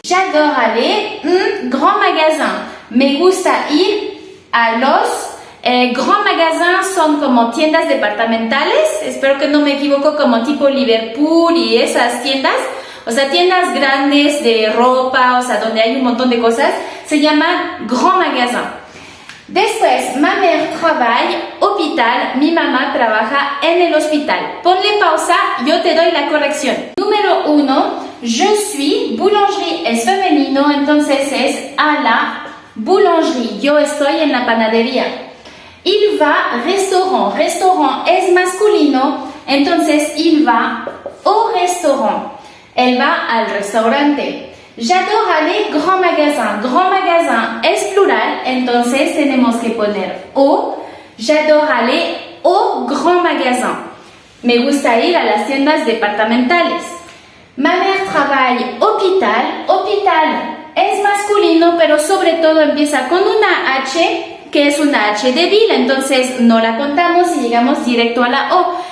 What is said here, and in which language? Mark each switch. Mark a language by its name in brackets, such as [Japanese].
[French] J'adore aller, grand magasin. [Spanish] Me gusta ir a los Grand magasins son como tiendas departamentales, espero que no me equivoco, como tipo Liverpool y esas tiendas, o sea, tiendas grandes de ropa, o sea, donde hay un montón de cosas, se llaman Grand Magasin. Después, [French] ma mère travaille, [Spanish] hospital, mi mamá trabaja en el hospital. Ponle pausa, yo te doy la corrección. Número 1, [French] je suis, [Spanish] boulangerie es femenino, entonces es a la boulangerie, yo estoy en la panadería. [French] Il va restaurant, restaurant [Spanish] es masculino, entonces [French] il va au restaurant. [Spanish] Él va al restaurante. [French] J'adore aller grand magasin. [Spanish] Grand magasin es plural, entonces tenemos que poner au. [French] J'adore aller au grand magasin. [Spanish] Me gusta ir a las tiendas departamentales. [French] Ma mère travaille hôpital. [Spanish] Hôpital es masculino, pero sobre todo empieza con una H, que es una H débil, entonces no la contamos y llegamos directo a la O.